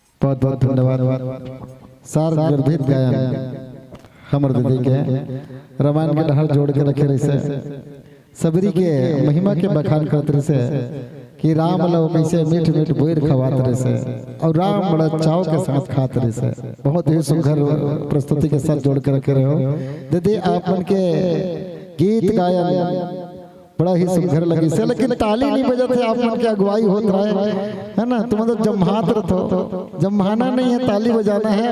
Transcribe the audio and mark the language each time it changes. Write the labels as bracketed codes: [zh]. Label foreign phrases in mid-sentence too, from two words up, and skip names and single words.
[hne] बहुत बहुत धन्यवाद। सार गर्भित गायन हमर दीदी के रामायण के डहर जोड़ के रखे रहे सबरी के महिमा के बखान करते रहे कि राम लो कैसे मीठ मीठ बोर खवात रहे और राम बड़ा चाव के साथ खाते रहे। बहुत ही सुंदर प्रस्तुति के साथ जोड़ के रखे रहे हो दीदी। आप मन के गीत गायन बड़ा ही सुंदर लगी से, लेकिन ताली नहीं बजाते आप मन के अगुवाई होत रहे है ना। तुम तो जम्हात रहो, जम्हाना नहीं है, ताली बजाना है।